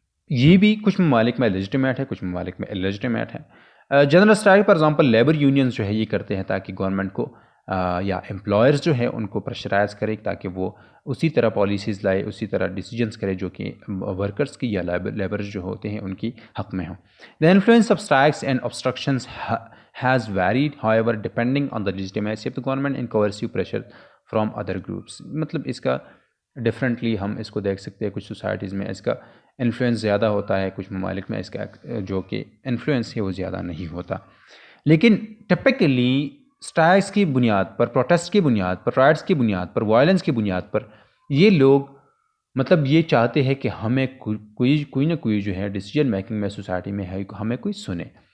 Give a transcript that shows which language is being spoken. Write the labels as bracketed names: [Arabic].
[Urdu] یہ بھی کچھ ممالک میں لیجٹیمیٹ ہے، کچھ ممالک میں اللیجٹیمیٹ ہے. General strike for example labour unions جو ہے یہ کرتے ہیں تاکہ گورنمنٹ کو یا امپلائرز جو ہے ان کو پریشرائز کرے تاکہ وہ اسی طرح پالیسیز لائے، اسی طرح ڈیسیجنس کرے جو کہ ورکرز کی یا لیبرز جو ہوتے ہیں ان کی حق میں ہوں. [English] The influence of strikes and obstructions has varied, however, depending on the legitimacy of the government and coercive pressure from other groups. [Urdu] مطلب اس کا ڈفرینٹلی ہم اس کو دیکھ سکتے ہیں. کچھ سوسائٹیز میں اس کا انفلوئنس زیادہ ہوتا ہے، کچھ ممالک میں اس کا جو کہ انفلوئنس ہے وہ زیادہ نہیں ہوتا. لیکن ٹپکلی اسٹرائکس کی بنیاد پر، پروٹیسٹ کی بنیاد پر، رائٹس کی بنیاد پر، وائلنس کی بنیاد پر یہ لوگ مطلب یہ چاہتے ہیں کہ ہمیں کوئی نہ کوئی جو ہے ڈیسیجن میکنگ میں سوسائٹی میں ہے ہمیں کوئی سنے.